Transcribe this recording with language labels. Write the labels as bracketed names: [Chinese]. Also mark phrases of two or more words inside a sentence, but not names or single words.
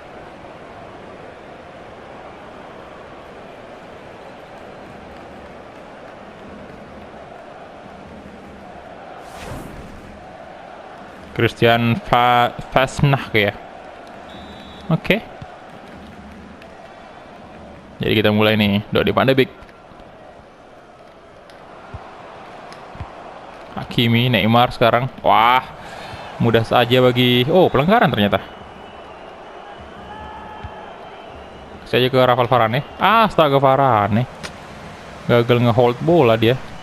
[Indonesian] Christian Fasnach ya. Oke. Jadi kita mulai nih. Donny van de Beek, Hakimi, Neymar sekarang. Wah, mudah saja bagi... Oh, pelanggaran ternyata. Saya ke Rafael Varane. Astaga, Varane gagal nge-hold bola dia.